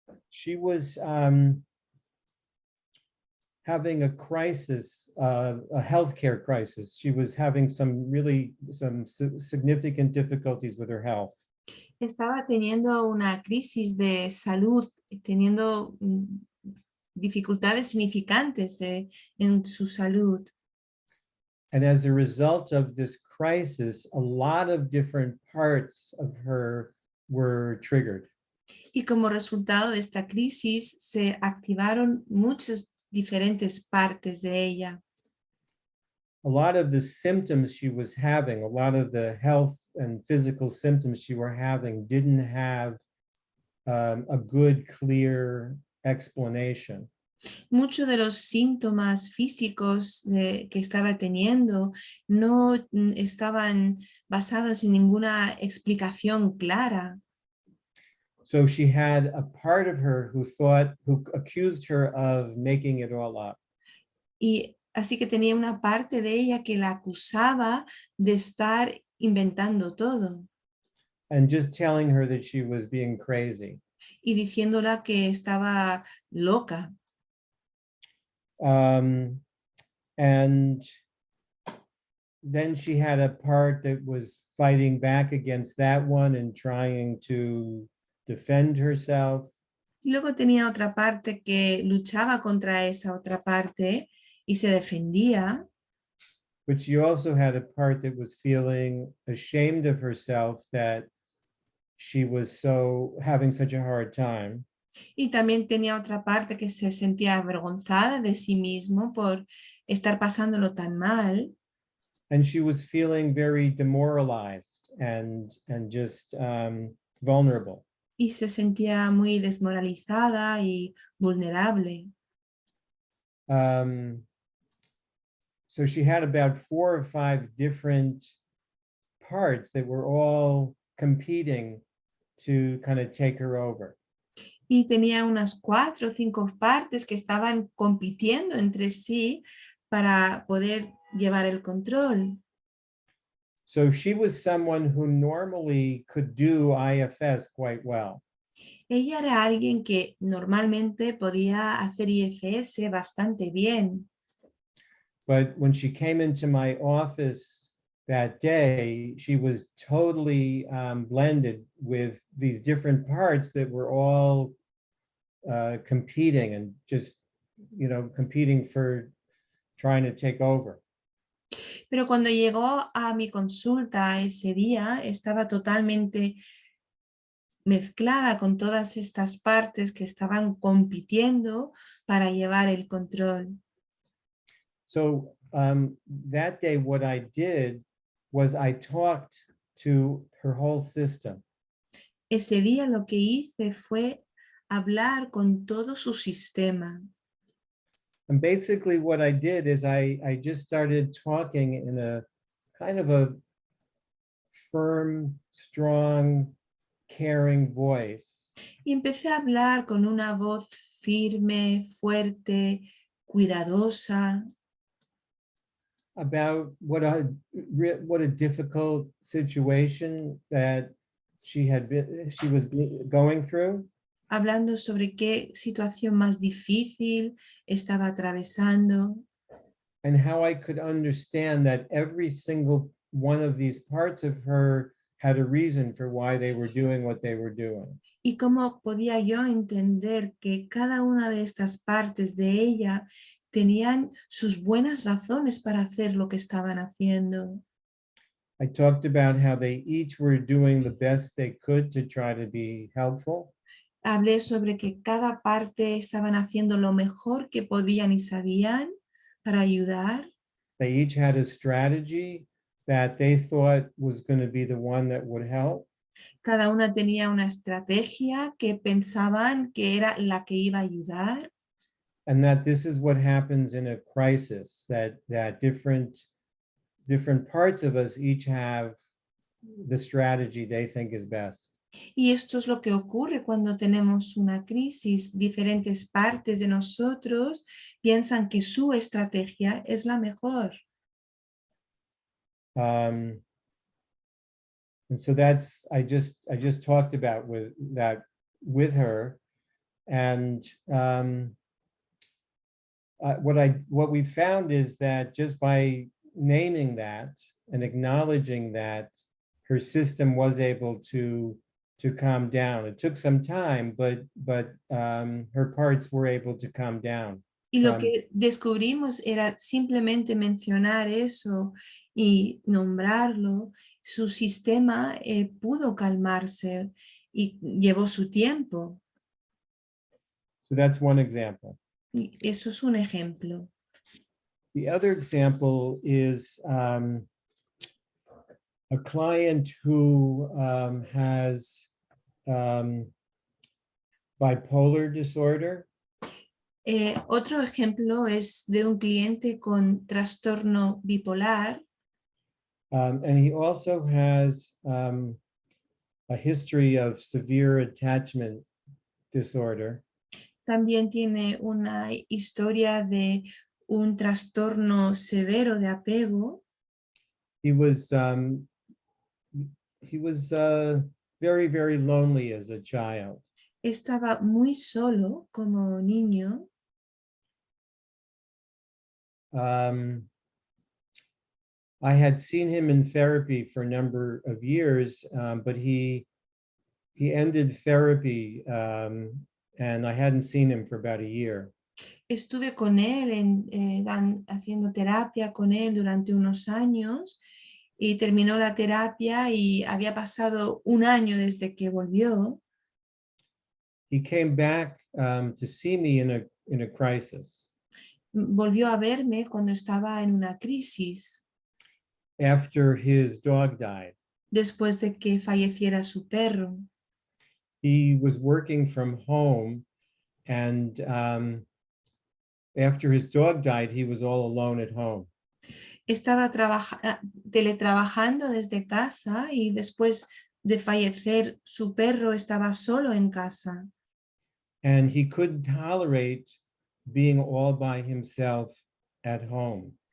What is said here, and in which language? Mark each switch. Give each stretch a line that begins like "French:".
English: She was having a crisis, a healthcare crisis. She was having some significant difficulties with her health.
Spanish: Estaba teniendo una crisis de salud, teniendo dificultades significantes en su salud.
English: And as a result of this crisis, a lot of different parts of her were triggered.
Spanish: Y como resultado de esta crisis se activaron muchas diferentes partes de ella.
English: A lot of the symptoms she was having, a lot of the health and physical symptoms she were having didn't have a good, clear explanation.
Spanish: Muchos de los síntomas físicos que estaba teniendo no estaban basados en ninguna explicación clara.
English: So she had a part of her who accused her of making it all up.
Spanish: Y así que tenía una parte de ella que la acusaba de estar inventando todo
English: And just telling her that she was being crazy.
Spanish: y diciéndola que estaba loca.
English: And then she had a part that was fighting back against that one and trying to defend herself.
Spanish: Y luego tenía otra parte que luchaba contra esa otra parte y se defendía.
English: But she also had a part that was feeling ashamed of herself that she was having such a hard time.
Spanish: Y también tenía otra parte que se sentía avergonzada de sí mismo por estar pasándolo tan mal.
English: And she was feeling very demoralized and just vulnerable.
Spanish: Y se sentía muy desmoralizada y vulnerable.
English: So she had about 4 or 5 different parts that were all competing to kind of take her over.
Spanish: Y tenía unas 4 o 5 partes que estaban compitiendo entre sí para poder llevar el control.
English: So she was someone who normally could do IFS quite well.
Spanish: Ella era alguien que normalmente podía hacer IFS bastante bien.
English: But when she came into my office that day, she was totally blended with these different parts that were all competing and just, competing for trying to take over.
Spanish: Pero cuando llegó a mi consulta ese día, estaba totalmente mezclada con todas estas partes que estaban compitiendo para llevar el control.
English: So that day, what I did was I talked to her whole system.
Spanish: Ese día lo que hice fue hablar con todo su sistema.
English: And basically what I did is I just started talking in a kind of a firm, strong, caring voice.
Spanish: Y empecé a hablar con una voz firme, fuerte, cuidadosa,
English: about what a difficult situation that she was going through.
Spanish: hablando sobre qué situación más difícil estaba atravesando
English: And how I could understand that every single one of these parts of her had a reason for why they were doing what they were doing.
Spanish: y cómo podía yo entender que cada una de estas partes de ella tenían sus buenas razones para hacer lo que estaban haciendo.
English: I talked about how they each were doing the best they could to try to be helpful.
Spanish: Hablé sobre que cada parte estaban haciendo lo mejor que podían y sabían para ayudar.
English: They each had a strategy that they thought was going to be the one that would help.
Spanish: Cada una tenía una estrategia que pensaban que era la que iba a ayudar.
English: And that this is what happens in a crisis, that different parts of us each have the strategy they think is best.
Spanish: Y esto es lo que ocurre cuando tenemos una crisis. Diferentes partes de nosotros piensan que su estrategia es la mejor.
English: And so that's, I just talked about with her, and what we found is that just by naming that and acknowledging that, her system was able to calm down. It took some time, but her parts were able to calm down.
Spanish: Y lo que descubrimos era simplemente mencionar eso y nombrarlo. Su sistema pudo calmarse y llevó su tiempo.
English: So that's one example.
Spanish: Y eso es un ejemplo.
English: The other example is a client who has bipolar disorder.
Spanish: Otro ejemplo es de un cliente con trastorno bipolar.
English: And he also has a history of severe attachment disorder.
Spanish: También tiene una historia de un trastorno severo de apego.
English: He was very, very lonely as a child.
Spanish: Estaba muy solo como niño.
English: I had seen him in therapy for a number of years, but he ended therapy, and I hadn't seen him for about a year.
Spanish: Estuve con él haciendo terapia con él durante unos años y terminó la terapia y había pasado un año desde que volvió.
English: He came back to see me in a crisis.
Spanish: Volvió a verme cuando estaba en una crisis.
English: After his dog died.
Spanish: Después de que falleciera su perro.
English: He was working from home, and after his dog died, he was all alone at home.
Spanish: Estaba teletrabajando desde casa y después de fallecer su perro estaba solo en casa.
English: And he couldn't tolerate being all by himself at home.